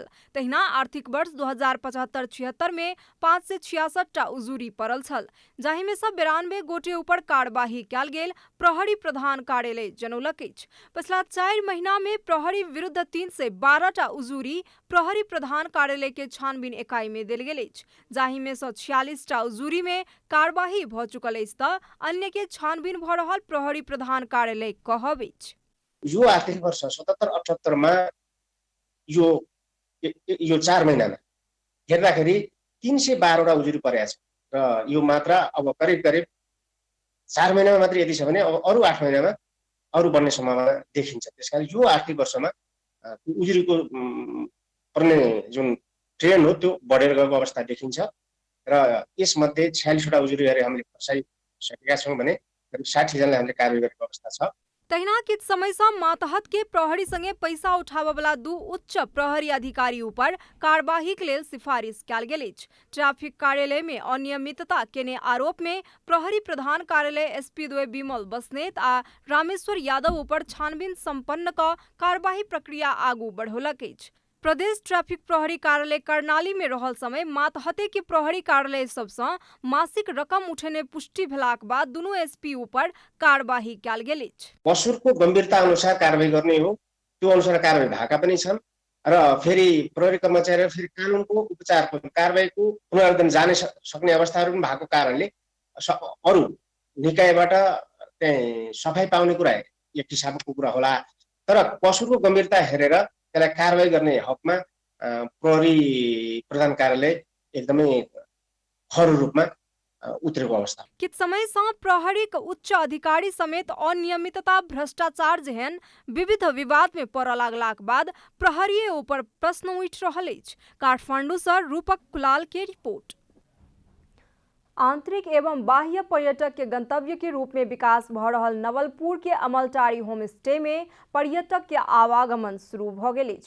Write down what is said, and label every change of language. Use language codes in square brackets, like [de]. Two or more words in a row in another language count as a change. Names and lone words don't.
[mai] तहिना आर्थिक वर्ष 2075-76 में 566 टा उजूरी पड़ल छल, जाहि में से 92 गोटे ऊपर कार्यवाही कयल गेल प्रहरी प्रधान कार्यालय जनौलक अछि। पिछला 4 महीना में प्रहरी विरुद्ध 312 टा उजूरी प्रहरी प्रधान कार्यालय के छानबीन इकाई में देल गेल अछि, जाहि में से 46 टा उजूरी में कार्यवाही भ चुकल अछि तऽ अन्य के छानबीन भ रहल प्रहरी प्रधान कार्यालय कहब अछि। [ne] यो आर्थिक वर्ष 77-78 मा यो 4 महिनामा हेर्दाखेरि 312 वटा उजुरी परेको छ र यो मात्रा अब करिब 4 महिनामा मात्र यदि छ भने अब अरु 8 महिनामा अरु बन्ने सम्भावना देखिन्छ। त्यसकारण यो आर्थिक वर्षमा उजुरीको पर्ने जुन ट्रेन्ड हो त्यो बढेर गएको अवस्था देखिन्छ र यसमध्ये 46 वटा उजुरी गरे हामीले फर्साइसकेका छौं भने करिब 60 जनाले हामीले कारबाही गरेको अवस्था छ। [mai] तहिना किछ समय से मातहत के प्रहरी संगे पैसा उठाबय वाला 2 उच्च प्रहरी अधिकारी ऊपर कार्यवाही के लेल सिफारिश कयल गेल अछि। ट्रैफिक कार्यालय में अनियमितता केने आरोप में प्रहरी प्रधान कार्यालय एसपी द्वय विमल बस्नेत आ रामेश्वर यादव ऊपर छानबीन संपन्न क कार्यवाही प्रक्रिया आगू बढ़ौलक अछि। प्रदेश ट्रैफिक प्रहरी कार्यालय कर्णाली में रहल समय मातहते के प्रहरी कार्यालय सबसँ मासिक रकम उठेने पुष्टि भेलाक बाद दुनू एसपी ऊपर कार्यवाही कयल गेल अछि। [ne] कसुरको गम्भीरता अनुसार कारबाही गर्ने हो, त्यो अनुसार कारबाही भएका पनि छन् र फेरि प्रहरी कर्मचारी फेरि कानुनको उपचारको कारबाहीको पुनरावृत्ति जाने सक्ने अवस्थाहरू पनि भएको कारणले अरु निकायबाट चाहिँ सफाई पाउने कुरा एक किसिमको कुरा होला, तर कसुरको गम्भीरता हेरेर त्यसलाई कारबाही गर्ने हकमा प्रहरी प्रधान कार्यालय एकदमै खरो रूपमा उत्रेको अवस्था। [mai] किछ समय से प्रहरी के उच्च अधिकारी समेत अनियमितता, भ्रष्टाचार जेहन विविध विवाद में पड़ऽ लागलाक बाद प्रहरी ऊपर प्रश्न उठि रहल अछि। काठमांडू से रूपक कुलाल के रिपोर्ट। आंतरिक एवं बाह्य पर्यटक के गंतव्य के रूप में विकास भ रहल नवलपुर के अमलटारी होम स्टे में पर्यटक के आवागमन शुरू भ गेल अछि।